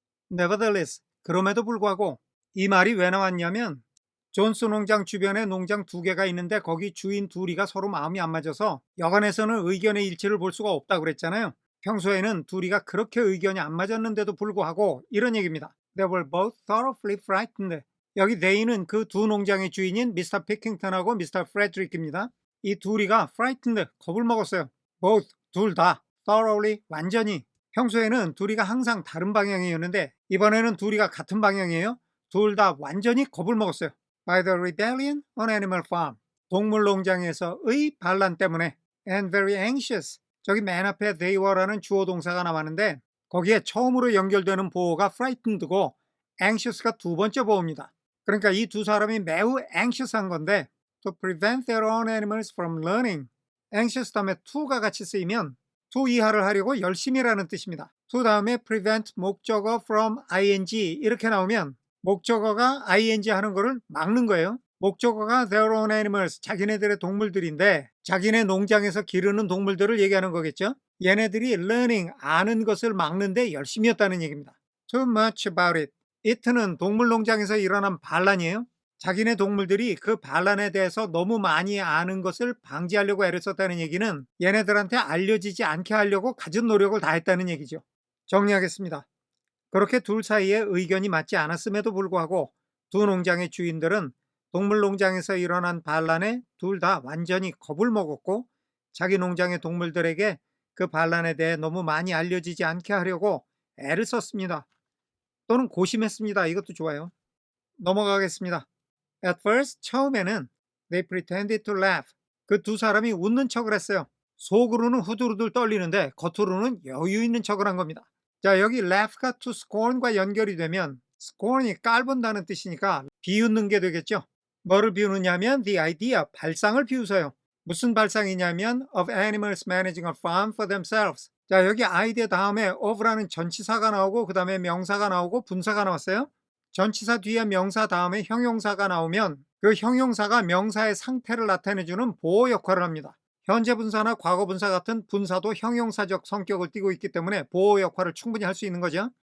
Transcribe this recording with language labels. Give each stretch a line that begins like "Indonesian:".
Korean: Nevertheless, 그럼에도 불구하고 이 말이 왜 나왔냐면 존스 농장 주변에 농장 두 개가 있는데 거기 주인 둘이가 서로 마음이 안 맞아서 여간에서는 의견의 일치를 볼 수가 없다고 그랬잖아요. 평소에는 둘이가 그렇게 의견이 안 맞았는데도 불구하고 이런 얘기입니다.
English: They were both thoroughly frightened.
Korean: 여기 they는 그 두 농장의 주인인 미스터 피킹턴하고 미스터 프레드릭입니다. 이 둘이가 frightened, 겁을 먹었어요. both, 둘 다, thoroughly, 완전히. 평소에는 둘이가 항상 다른 방향이었는데 이번에는 둘이가 같은 방향이에요. 둘 다 완전히 겁을 먹었어요.
English: By the rebellion on Animal Farm.
Korean: 동물 농장에서의 반란 때문에
English: and very anxious.
Korean: 저기 맨 앞에 they were라는 주어 동사가 나왔는데 거기에 처음으로 연결되는 보어가 frightened고 anxious가 두 번째 보어입니다. 그러니까 이 두 사람이 매우 anxious한 건데
English: to prevent their own animals from learning.
Korean: anxious 다음에 to가 같이 쓰이면 to 이하를 하려고 열심히라는 뜻입니다. to 다음에 prevent 목적어 from ing 이렇게 나오면 목적어가 ing 하는 거를 막는 거예요. 목적어가 their own animals, 자기네들의 동물들인데 자기네 농장에서 기르는 동물들을 얘기하는 거겠죠. 얘네들이 learning, 아는 것을 막는데 열심히 했다는 얘기입니다.
English: Too much about it.
Korean: it는 동물 농장에서 일어난 반란이에요. 자기네 동물들이 그 반란에 대해서 너무 많이 아는 것을 방지하려고 애를 썼다는 얘기는 얘네들한테 알려지지 않게 하려고 갖은 노력을 다했다는 얘기죠. 정리하겠습니다. 그렇게 둘 사이에 의견이 맞지 않았음에도 불구하고 두 농장의 주인들은 동물 농장에서 일어난 반란에 둘 다 완전히 겁을 먹었고 자기 농장의 동물들에게 그 반란에 대해 너무 많이 알려지지 않게 하려고 애를 썼습니다. 또는 고심했습니다. 이것도 좋아요. 넘어가겠습니다.
English: At first,
Korean: 처음에는
English: they pretended to laugh.
Korean: 그 두 사람이 웃는 척을 했어요. 속으로는 후들후들 떨리는데 겉으로는 여유 있는 척을 한 겁니다. 자, 여기 laugh가 to scorn과 연결이 되면 scorn이 깔본다는 뜻이니까 비웃는 게 되겠죠. 뭐를 비웃느냐면 the idea, 발상을 비웃어요. 무슨 발상이냐면
English: of animals managing a farm for themselves.
Korean: 자, 여기 아이디어 다음에 of라는 전치사가 나오고 그 다음에 명사가 나오고 분사가 나왔어요. 전치사 뒤에 명사 다음에 형용사가 나오면 그 형용사가 명사의 상태를 나타내주는 보호 역할을 합니다. 현재 분사나 과거 분사 같은 분사도 형용사적 성격을 띠고 있기 때문에 보호 역할을 충분히 할 수 있는 거죠.